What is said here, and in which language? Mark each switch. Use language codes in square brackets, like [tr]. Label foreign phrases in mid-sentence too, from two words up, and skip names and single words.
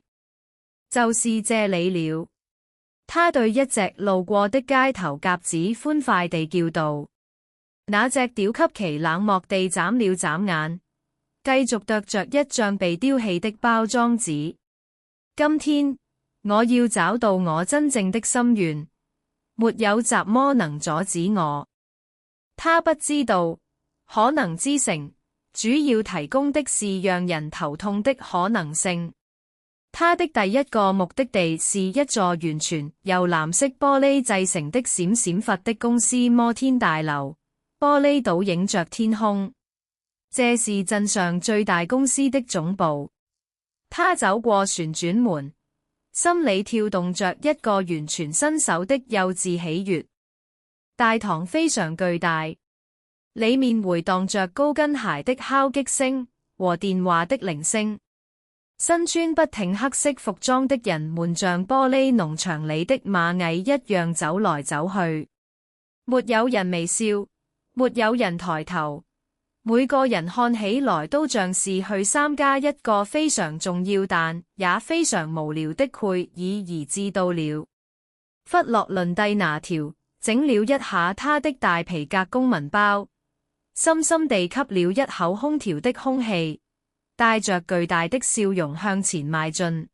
[zh] 就是這裏了。他對一隻路過的街頭鴿子歡快地叫道。那隻屌給其冷漠地眨了眨眼，繼續啄着一張被丟棄的包裝紙。今天我要找到我真正的心願，沒有什麼能阻止我。他不知道，可能之城主要提供的是讓人頭痛的可能性。他的第一個目的地是一座完全由藍色玻璃製成的閃閃發的公司摩天大樓，玻璃倒映着天空。這是鎮上最大公司的總部。他走過旋轉門，心裏跳動着一個完全新手的幼稚喜悅。大堂非常巨大，裏面回盪着高跟鞋的敲擊聲和電話的鈴聲。身穿不挺黑色服裝的人們像玻璃農場裡的螞蟻一樣走來走去，沒有人微笑，沒有人抬頭，每個人看起來都像是去參加一個非常重要但也非常無聊的會議而至到了。弗洛倫蒂拿調整了一下他的大皮革公文包，深深地吸了一口空調的空氣，帶着巨大的笑容向前邁進。